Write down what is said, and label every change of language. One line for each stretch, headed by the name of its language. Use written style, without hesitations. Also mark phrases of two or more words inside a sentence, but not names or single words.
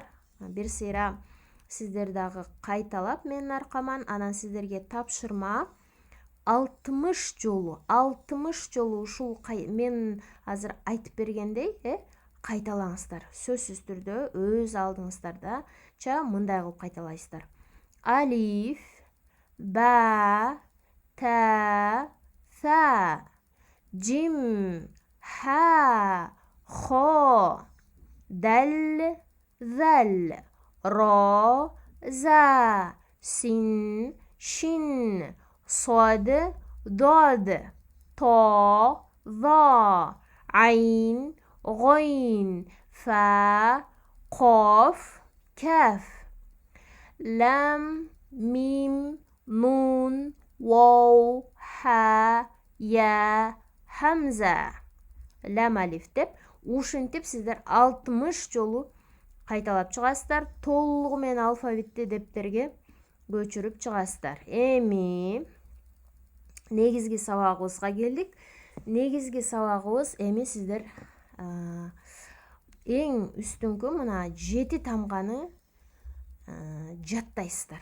Kyrgyz: Бир сыйра сиздер дагы кайталап менин аркаман, анан сиздерге тапшырма 60 жолу ушул мен азыр айтып бергендей, кайталаңыздар. Сөзсүз түрдө өз алдыңыздарда мындай кылып кайталайсыздар.
Arabic: ألف، با، تا, ثا، جيم، حا، خا، دال، ذال، را، زا، سين، شين, صاد ضاد طا ظا عين غين فا قاف كاف لام ميم نون واو ها يا همزة لام ألف
Kyrgyz: деп ушинтип сиздер 60 жолу кайталап чыгасыздар. Толугу менен алфавитти дептерге көчүрүп чыгасыздар. Эми негизги сабагыбызга келдик. Негизги сабагыбыз эми сиздер эң үстүңкү мына 7 тамганы жаттайсыздар.